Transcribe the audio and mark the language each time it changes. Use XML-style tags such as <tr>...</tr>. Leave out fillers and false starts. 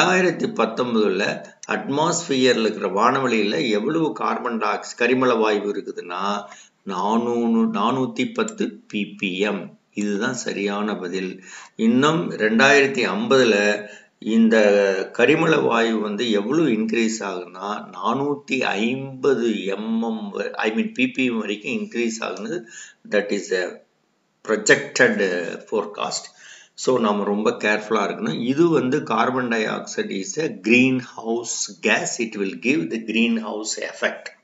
<ta>2019 அட்மாஸ்பியர்ல இருக்கிற வானவெளியில் எவ்வளவு carbon di oxide கரிமல வாயு இருக்குதுன்னா 410 ppm. இதுதான் சரியான பதில். இன்னும் 2050 இந்த கரிமல வாயு வந்து எவ்வளவு இன்க்ரீஸ் ஆகுதுன்னா 450 ppm வரைக்கும் இன்க்ரீஸ் ஆகுது.</ta> <en>That is a projected forecast.</en> <ta>So நம்ம ரொம்ப கேர்ஃபுல்லாக இருக்கணும். இது வந்து</ta> <en>Carbon dioxide is a greenhouse gas. it will give the greenhouse effect.</en>